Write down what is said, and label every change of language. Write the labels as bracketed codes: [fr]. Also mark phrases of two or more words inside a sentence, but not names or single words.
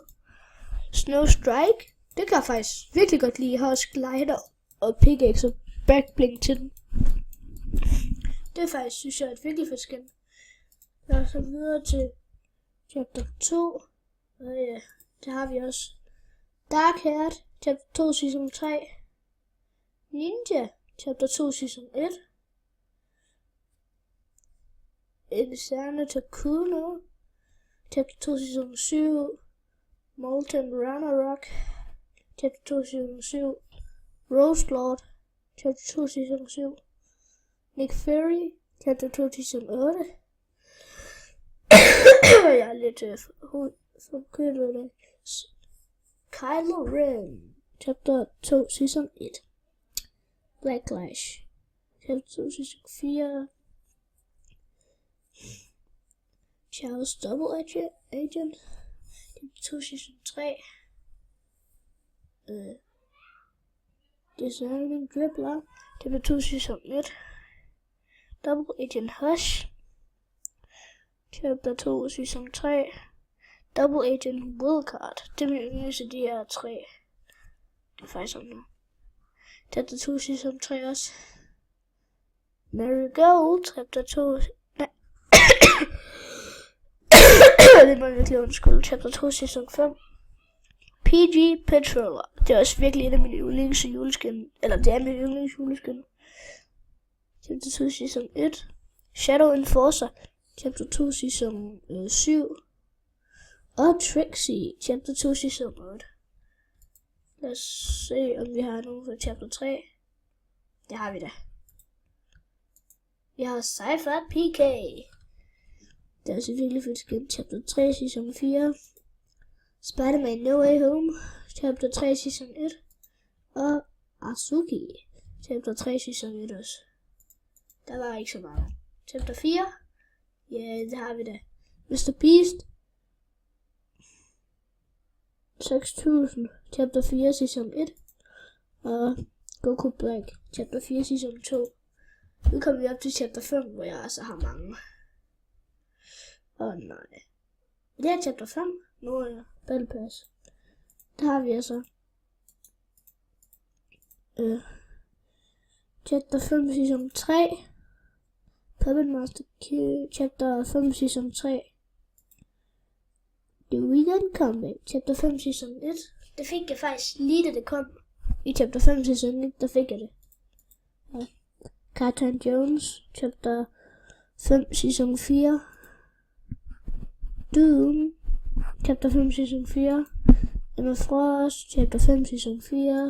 [da] Snow Strike. Det kan jeg faktisk virkelig godt lide. Jeg har også glider og pickaxe og backblink til den. Det er faktisk, synes jeg, et virkelig fedt skin. Jeg er så videre til chapter 2. Og ja, det har vi også. [en] Dark Haired, chapter 2, season 3. Ninja, chapter 2, season 1. Insane Takuno, chapter 2, season 7. Molten Ragnarok, chapter 2, season 7. Rose Lord, chapter 2, season 7. Nick Fury, chapter 2, season 8. [da] Jeg er lidt forkølet af det. [en] Kylo Ren, chapter 2, season 1. Blacklash, chapter 2, season 4. Charles Double Agent, chapter 2, season 3. Designing Dribbler, chapter 2, season 1. Double Agent Hush, chapter 2, season 3. [da] Double Agent Wildcard. Det vil jeg vise de her 3. Det er faktisk sådan noget. [en] Chapter 2, season 3 også. Marigold, chapter 2. [da] Nej. Det må jeg virkelig undskylde. [en] Chapter 2, season 5. PG Patroller. [da] Det er også virkelig en af mine yndlingsjuleskin. Eller det er min yndlingsjuleskin. [en] Chapter 2, season 1. Shadow Enforcer. Chapter 2, season 7. Og Trixie, chapter 2, season 8. [da] Lad os se, om vi har nogen fra chapter 3. Det har vi da. Vi har Cypher PK. Det er også virkelig fedt skin. [en] Chapter 3, season 4. Spider-Man No Way Home, chapter 3, season 1. Og Azuki, chapter 3, season 1 også. [da] Der var ikke så meget. Chapter 4. Ja, det har vi da. [en] Mr. Beast. 6000, chapter 4, season 1. Og Goku Black, chapter 4, season 2. [da] Nu kommer vi op til chapter 5, hvor jeg altså har mange. Nej. Det er chapter 5. Nu er jeg Battle Pass. Der har vi altså [en] chapter 5, season 3. Puppet Master Q, chapter 5, season 3. The Weekend Comeback, chapter 5, season 1. [da] Det fik jeg faktisk lige da det kom. I chapter 5 sæson 1, der fik jeg det. Ja. Captain Jones, chapter 5 sæson 4. Doom, chapter 5 sæson 4. Emma Frost, chapter 5 sæson 4.